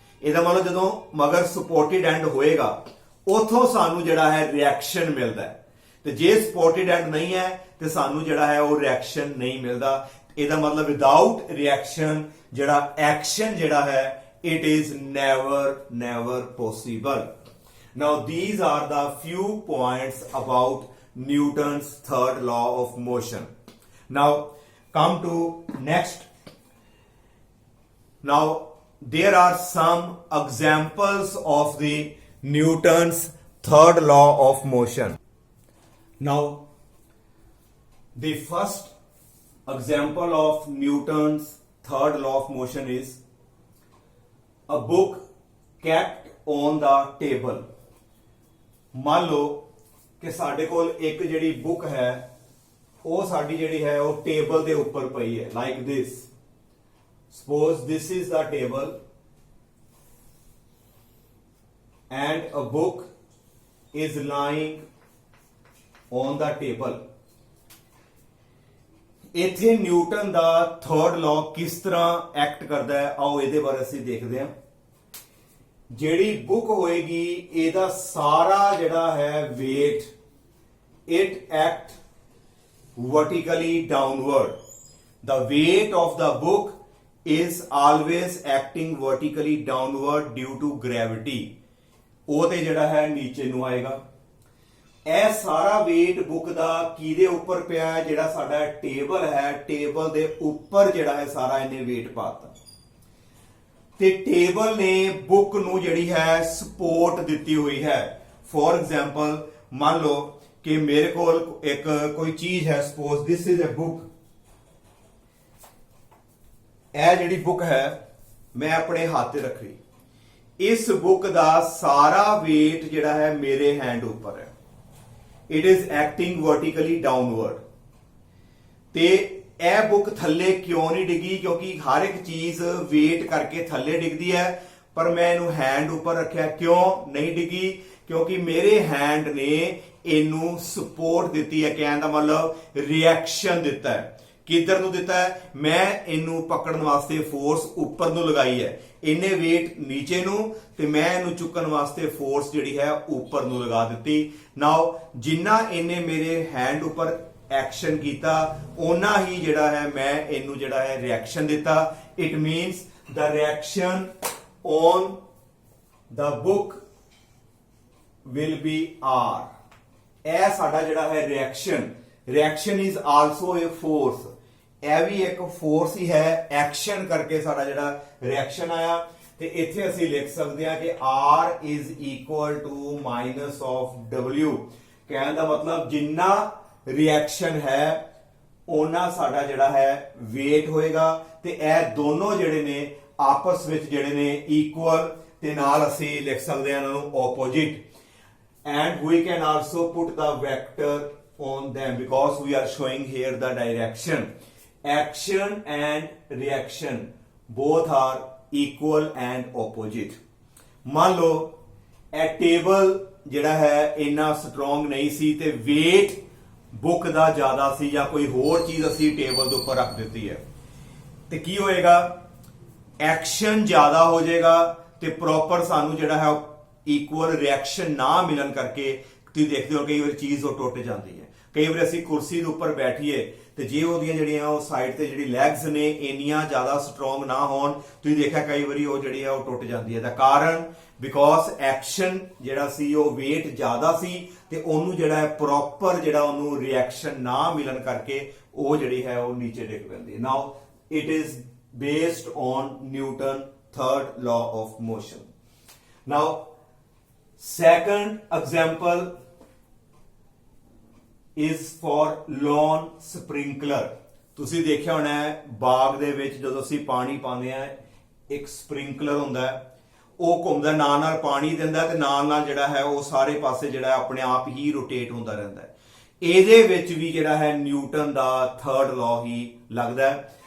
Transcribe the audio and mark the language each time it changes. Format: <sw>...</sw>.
<pa>ਇਹਦਾ ਮਤਲਬ ਜਦੋਂ ਮਗਰ ਸਪੋਰਟਡ ਐਂਡ ਹੋਏਗਾ ਉਥੋਂ ਸਾਨੂੰ ਜਿਹੜਾ ਹੈ ਰਿਐਕਸ਼ਨ ਮਿਲਦਾ ਹੈ, ਤੇ ਜੇ ਸਪੋਰਟਡ ਐਂਡ ਨਹੀਂ ਹੈ ਤੇ ਸਾਨੂੰ ਜਿਹੜਾ ਹੈ ਉਹ ਰਿਐਕਸ਼ਨ ਨਹੀਂ ਮਿਲਦਾ। ਇਹਦਾ ਮਤਲਬ ਵਿਦਆਊਟ ਰਿਐਕਸ਼ਨ ਜਿਹੜਾ ਐਕਸ਼ਨ ਜਿਹੜਾ ਹੈ</pa> <en>it is never possible. Now these are the few points about Newton's third law of motion. Now come to next. Now there are some examples of the Newton's third law of motion. Now the first example of Newton's third law of motion is a book kept on the table.</en> <pa>ਮੰਨ ਲਓ ਕਿ ਸਾਡੇ ਕੋਲ ਇੱਕ ਜਿਹੜੀ book ਹੈ ਉਹ ਸਾਡੀ ਜਿਹੜੀ ਹੈ ਉਹ ਟੇਬਲ ਦੇ ਉੱਪਰ ਪਈ ਹੈ,</pa> <en>Like this. Suppose this is the table and a book is lying on the table.</en> <pa>ਇੱਥੇ ਨਿਊਟਨ ਦਾ ਥਰਡ ਲਾਅ ਕਿਸ ਤਰ੍ਹਾਂ ਐਕਟ ਕਰਦਾ ਹੈ, ਆਓ ਇਹਦੇ ਬਾਰੇ ਅਸੀਂ ਦੇਖਦੇ ਹਾਂ। ਜਿਹੜੀ ਬੁੱਕ ਹੋਏਗੀ ਇਹਦਾ ਸਾਰਾ ਜਿਹੜਾ ਹੈ weight,</pa> <en>it act vertically downward. The weight of the book is always acting vertically downward due to gravity.</en> <pa>ਉਹ ਤੇ ਜਿਹੜਾ ਹੈ ਨੀਚੇ ਨੂੰ ਆਏਗਾ। ਇਹ ਸਾਰਾ weight ਬੁੱਕ ਦਾ ਕਿਹਦੇ ਉੱਪਰ ਪਿਆ ਹੈ? ਜਿਹੜਾ ਸਾਡਾ ਟੇਬਲ ਹੈ, ਟੇਬਲ ਦੇ ਉੱਪਰ ਜਿਹੜਾ ਹੈ ਸਾਰਾ ਇਹਨੇ weight ਪਾਤਾ ਤੇ ਟੇਬਲ ਨੇ ਬੁੱਕ ਨੂੰ ਜਿਹੜੀ ਹੈ ਸਪੋਰਟ ਦਿੱਤੀ ਹੋਈ ਹੈ। ਫੋਰ ਐਗਜ਼ਾਮਪਲ ਮੰਨ ਲਓ ਕਿ ਮੇਰੇ ਕੋਲ ਇੱਕ ਕੋਈ ਚੀਜ਼ ਹੈ,</pa> <en>Suppose this is a book.</en> <pa>ਇਹ ਜਿਹੜੀ ਬੁੱਕ ਹੈ ਮੈਂ ਆਪਣੇ ਹੱਥ ਤੇ ਰੱਖੀ, ਇਸ ਬੁੱਕ ਦਾ ਸਾਰਾ weight ਜਿਹੜਾ ਹੈ ਮੇਰੇ ਹੈਂਡ ਉੱਪਰ ਹੈ।</pa> <en>It is acting vertically downward.</en> <pa>ਤੇ ਇਹ ਬੁੱਕ ਥੱਲੇ ਕਿਉਂ ਨਹੀਂ ਡਿੱਗੀ? ਕਿਉਂਕਿ ਹਰ ਇੱਕ ਚੀਜ਼ weight ਕਰਕੇ ਥੱਲੇ ਡਿੱਗਦੀ ਹੈ, ਪਰ ਮੈਂ ਇਹਨੂੰ ਹੈਂਡ ਉੱਪਰ ਰੱਖਿਆ, ਕਿਉਂ ਨਹੀਂ ਡਿੱਗੀ? ਕਿਉਂਕਿ ਮੇਰੇ ਹੈਂਡ ਨੇ ਇਹਨੂੰ ਸਪੋਰਟ ਦਿੱਤੀ ਹੈ। ਕਹਿਣ ਦਾ ਮਤਲਬ ਰਿਐਕਸ਼ਨ ਦਿੱਤਾ ਹੈ।</pa> <hi>किधर</hi> <pa>ਨੂੰ ਦਿੱਤਾ ਹੈ, ਮੈਂ ਇਹਨੂੰ ਪਕੜਨ ਵਾਸਤੇ ਫੋਰਸ ਉੱਪਰ ਨੂੰ ਲਗਾਈ ਹੈ, ਇਹਨੇ weight ਨੀਚੇ ਨੂੰ ਤੇ ਮੈਂ ਇਹਨੂੰ ਚੁੱਕਣ ਵਾਸਤੇ ਫੋਰਸ ਜਿਹੜੀ ਹੈ ਉੱਪਰ ਨੂੰ ਲਗਾ ਦਿੱਤੀ। ਨਾਓ ਜਿੰਨਾ ਇਹਨੇ ਮੇਰੇ ਹੈਂਡ ਉੱਪਰ ਐਕਸ਼ਨ ਕੀਤਾ ਉਹਨਾਂ ਹੀ ਜਿਹੜਾ ਹੈ ਮੈਂ ਇਹਨੂੰ ਜਿਹੜਾ ਹੈ ਰਿਐਕਸ਼ਨ ਦਿੱਤਾ।</pa> <en>It means the reaction on the book will be R।</en> <pa>ਇਹ ਸਾਡਾ ਜਿਹੜਾ ਹੈ reaction</pa> <en>is also a force,</en> <pa>ਇਹ ਵੀ ਇੱਕ ਫੋਰਸ ਹੀ ਹੈ, ਐਕਸ਼ਨ ਕਰਕੇ ਸਾਡਾ ਜਿਹੜਾ ਰਿਐਕਸ਼ਨ ਆਇਆ। ਤੇ ਇੱਥੇ ਅਸੀਂ ਲਿਖ ਸਕਦੇ ਹਾਂ ਕਿ</pa> <en>R is equal to minus of W।</en> <pa>ਕਹਿਣ ਦਾ ਮਤਲਬ ਜਿੰਨਾ ਰਿਐਕਸ਼ਨ ਹੈ ਉਹਨਾਂ ਸਾਡਾ ਜਿਹੜਾ ਹੈ weight ਹੋਏਗਾ ਤੇ ਇਹ ਦੋਨੋਂ ਜਿਹੜੇ ਨੇ ਆਪਸ ਵਿੱਚ ਜਿਹੜੇ ਨੇ ਇਕੁਅਲ ਤੇ ਨਾਲ ਅਸੀਂ ਲਿਖ ਸਕਦੇ ਹਾਂ ਇਹਨਾਂ ਨੂੰ opposite।</pa> <en>and we can also put the vector on them because we are showing here the direction। action and reaction both are equal and opposite।</en> <pa>ਮੰਨ ਲਓ ਇਹ ਟੇਬਲ ਜਿਹੜਾ ਹੈ ਇੰਨਾ ਸਟਰੋਂਗ ਨਹੀਂ ਸੀ ਤੇ weight ਬੁੱਕ ਦਾ ਜ਼ਿਆਦਾ ਸੀ ਜਾਂ ਕੋਈ ਹੋਰ ਚੀਜ਼ ਅਸੀਂ ਟੇਬਲ ਦੇ ਉੱਪਰ ਰੱਖ ਦਿੱਤੀ ਹੈ ਤੇ ਕੀ ਹੋਏਗਾ, ਐਕਸ਼ਨ ਜ਼ਿਆਦਾ ਹੋ ਜਾਏਗਾ ਤੇ ਪ੍ਰੋਪਰ ਸਾਨੂੰ ਜਿਹੜਾ ਹੈ ਇਕੁਅਲ ਰਿਐਕਸ਼ਨ ਨਾ ਮਿਲਣ ਕਰਕੇ ਤੁਸੀਂ ਦੇਖਦੇ ਹੋ ਕਈ ਵਾਰ ਚੀਜ਼ ਉਹ ਟੁੱਟ ਜਾਂਦੀ ਹੈ। ਕਈ ਵਾਰ ਅਸੀਂ ਕੁਰਸੀ ਦੇ ਉੱਪਰ ਬੈਠੀਏ ਤੇ ਜੇ ਉਹਦੀਆਂ ਜਿਹੜੀਆਂ ਉਹ ਸਾਈਡ ਤੇ ਜਿਹੜੀ ਲੈਗਸ ਨੇ ਇੰਨੀਆਂ ਜ਼ਿਆਦਾ ਸਟਰੋਂਗ ਨਾ ਹੋਣ, ਤੁਸੀਂ ਦੇਖਿਆ ਕਈ ਵਾਰੀ ਉਹ ਜਿਹੜੀ ਹੈ ਉਹ ਟੁੱਟ ਜਾਂਦੀ ਹੈ। ਦਾ ਕਾਰਨ ਬਿਕੋਜ਼ ਐਕਸ਼ਨ ਜਿਹੜਾ ਸੀ ਉਹ weight ਜ਼ਿਆਦਾ ਸੀ ਤੇ ਉਹਨੂੰ ਜਿਹੜਾ ਹੈ ਪ੍ਰੋਪਰ ਜਿਹੜਾ ਉਹਨੂੰ ਰਿਐਕਸ਼ਨ ਨਾ ਮਿਲਣ ਕਰਕੇ ਉਹ ਜਿਹੜੀ ਹੈ ਉਹ ਨੀਚੇ ਡਿੱਗ ਪੈਂਦੀ ਹੈ।</pa> <en>Now it is based on Newton third law of motion। Now second example is for lawn sprinkler।</en> <pa>ਤੁਸੀਂ ਦੇਖਿਆ ਹੋਣਾ ਹੈ ਬਾਗ ਦੇ ਵਿੱਚ ਜਦੋਂ ਅਸੀਂ ਪਾਣੀ ਪਾਉਂਦੇ ਆ ਇੱਕ ਸਪ੍ਰਿੰਕਲਰ ਹੁੰਦਾ ਹੈ, ਉਹ ਘੁੰਮਦਾ ਨਾਲ ਪਾਣੀ ਦਿੰਦਾ ਤੇ ਨਾਲ ਜਿਹੜਾ ਹੈ ਉਹ ਸਾਰੇ ਪਾਸੇ ਜਿਹੜਾ ਆਪਣੇ ਆਪ ਹੀ ਰੋਟੇਟ ਹੁੰਦਾ ਰਹਿੰਦਾ ਹੈ। ਇਹਦੇ ਵਿੱਚ ਵੀ ਜਿਹੜਾ ਹੈ ਨਿਊਟਨ ਦਾ ਥਰਡ ਲਾਅ ਹੀ ਲੱਗਦਾ ਹੈ।</pa>